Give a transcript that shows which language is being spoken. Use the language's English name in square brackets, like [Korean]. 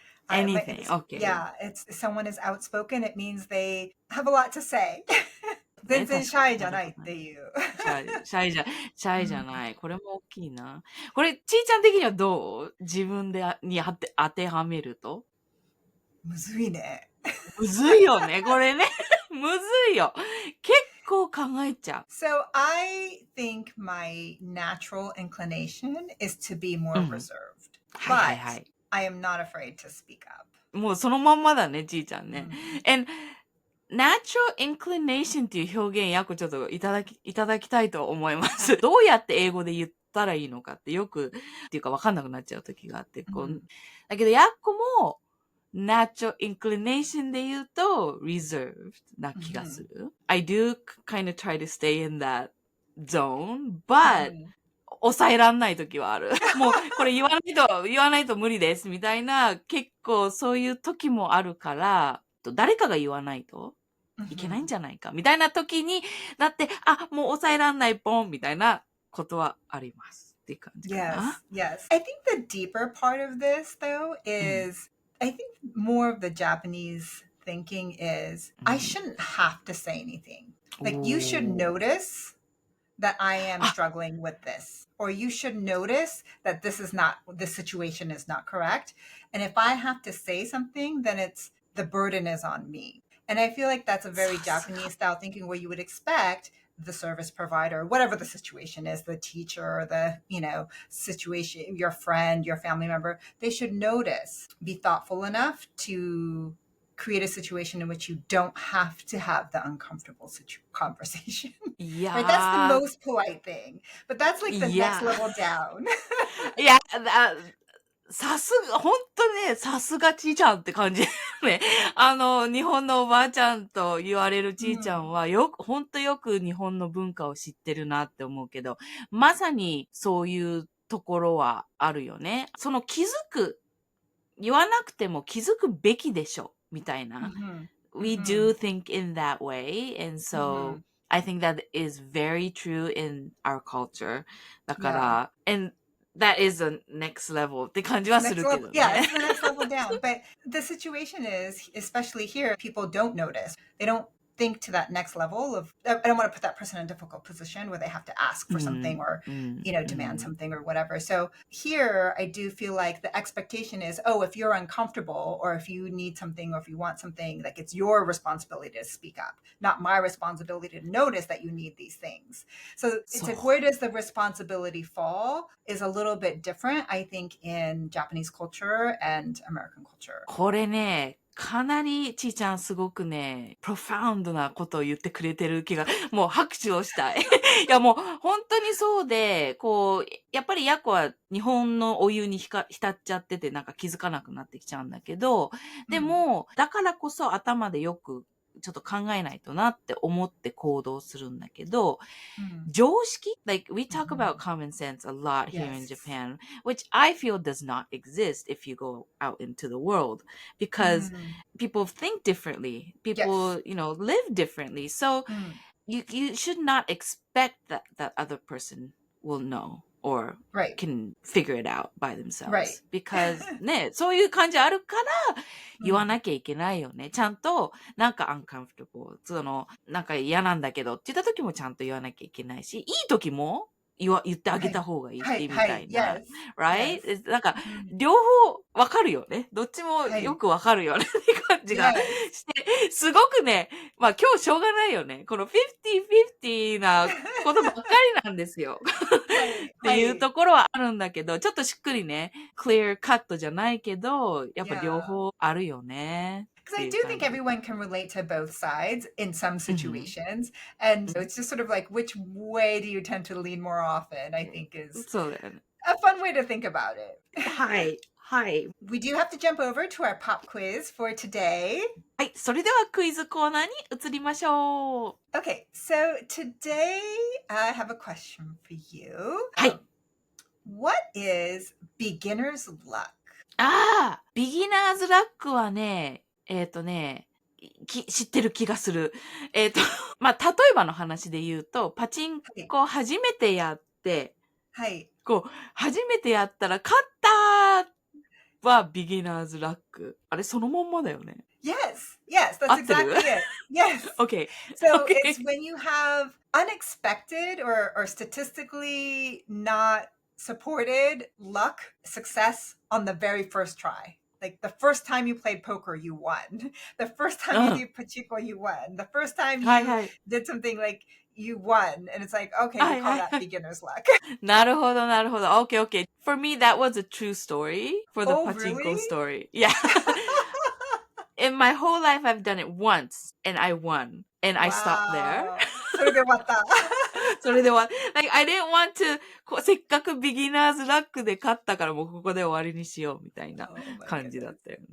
[English] Anything, okay. Yeah, it's someone is outspoken. It means they have a lot to say. [Japanese] 全然シャイじゃなるないっほどね。ていう。シャイじゃない。これも大きいな。これ、ちーちゃん的にはどう自分で当てはめるとむずいね。むずいよね、これね。むずいよ。結構考えちゃ [English] So I think my natural inclination is to be more [Japanese] う。うん。 [English] reserved. [Japanese] はいはい [English] But [Japanese] はい。 [English] I am not afraid to speak up. [Japanese] もうそのまんまだね、ちーちゃんね。うん [English] And natural inclination [Japanese] っていう表現、ちょっといただきたいと思います。どうやって英語で言ったらいいのかってよく、っていうかわかんなくなっちゃう時があって、だけども、natural inclination で言うと reserved な気がする。 [English] I do kind of try to stay in that zone, but [Japanese] 抑えらんない時はある。もうこれ言わないと無理ですみたいな、結構そういう時もあるから、誰かが言わないといけないんじゃないかみたいな時になって、もう抑えらんないポンみたいなことはあります。っていう感じかな。 [English] Yes. I think the deeper part of this, though, is I think more of the Japanese thinking is I shouldn't have to say anything. Like, you should notice that I am struggling with this, or you should notice that this situation is not correct. And if I have to say something, then the burden is on me. And I feel like that's a very Japanese style thinking where you would expect the service provider, whatever the situation is, the teacher, the, situation, your friend, your family member, they should notice, be thoughtful enough to create a situation in which you don't have to have the uncomfortable conversation. Right? That's the most polite thing. But that's like the next level down. [Japanese] いや、ほんとね、さすがちーちゃんって感じ。ね。日本のおばあちゃんと言われるちーちゃんは、ほんとよく日本の文化を知ってるなって思うけど、まさにそういうところはあるよね。その言わなくても気づくべきでしょ、みたいな。 [English] We do think in that way, and so I think that is very true in our culture. [Japanese] だから、 [English] and that is the next level [Japanese] って感じはするけどね。 [English] Yeah, it's the next level down. But the situation is, especially here, people don't notice. They don't think to that next level of, I don't want to put that person in a difficult position where they have to ask for something or, demand something or whatever. So here, I do feel like the expectation is, if you're uncomfortable or if you need something or if you want something, like it's your responsibility to speak up, not my responsibility to notice that you need these things. So it's like, where does the responsibility fall is a little bit different, I think, in Japanese culture and American culture. [Japanese] これね、かなりちーちゃんすごくね、プロファウンドなことを言ってくれてる気が、もう拍手をしたい。いやもう本当にそうで、やっぱりヤコは日本のお湯に浸っちゃっててなんか気づかなくなってきちゃうんだけど、でも、だからこそ頭でよくちょっと考えないとなって思って行動するんだけど、常識 [English] like we talk about common sense a lot here in Japan, which I feel does not exist if you go out into the world because people think differently. People, live differently. So you should not expect that that other person will know or can figure it out by themselves. [Japanese] Because ね、そういう感じあるから言わなきゃいけないよね。ちゃんと、なんか uncomfortable。なんか嫌なんだけどって言った時もちゃんと言わなきゃいけないし、いい時も言ってあげた方がいいってみたいな。 [English] right? [Japanese] なんか、両方わかるよね。どっちもよくわかるよねって感じがして、すごくね、まあ今日しょうがないよね。この50-50なことばっかりなんですよ。っていうところはあるんだけど、ちょっとしっくりね、クリアカットじゃないけど、やっぱ両方あるよね。 [English] Because I do think everyone can relate to both sides in some situations. And it's just sort of like, which way do you tend to lean more often, I think is a fun way to think about it. [Japanese] はい。はい。 [English] We do have to jump over to our pop quiz for today. [Japanese] はい。それではクイズコーナーに移りましょう。 [English] Okay, so today I have a question for you. [Japanese] はい。 [English] What is beginner's luck? [Japanese] ビギナーズラックはね、知ってる気がする。まあ、例えばの話で言うと、パチンコ初めてやって、はい。初めてやったら勝ったは beginner's luck。あれ、そのまんまだよね。 [English] Yes, that's exactly it. Yes. Okay. So it's when you have unexpected or statistically not supported luck, success on the very first try. Like the first time you played poker, you won. The first time you did pachinko, you won. The first time you did something like you won. And it's like, okay, we call that beginner's luck. [Japanese] なるほど、なるほど。 [English] Okay, okay. For me, that was a true story for the pachinko story. Yeah. In my whole life, I've done it once, and I won. And I stopped there. [Japanese] それで終わった。それで終わった。 [English] Like, I didn't want to, [Japanese] せっかくビギナーズラックで勝ったからもうここで終わりにしようみたいな感じだったよね。